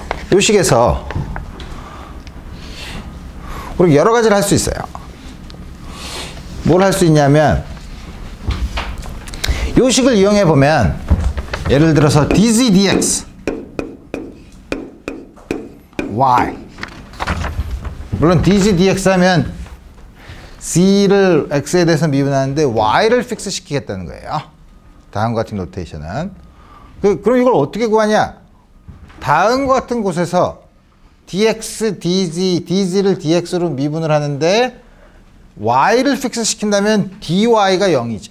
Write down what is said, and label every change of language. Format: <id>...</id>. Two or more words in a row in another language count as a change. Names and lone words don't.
<ko>요 식에서 우리 여러 가지를 할 수 있어요. 뭘 할 수 있냐면 요 식을 이용해 보면 예를 들어서 dz dx y, 물론 dz dx 하면 c를 x에 대해서 미분하는데 y를 픽스 시키겠다는 거예요. 다음과 같은 노테이션은. 그럼 이걸 어떻게 구하냐? 다음과 같은 곳에서 dx, dz를 dx로 미분을 하는데 y를 픽스 시킨다면 dy가 0이죠.</ko>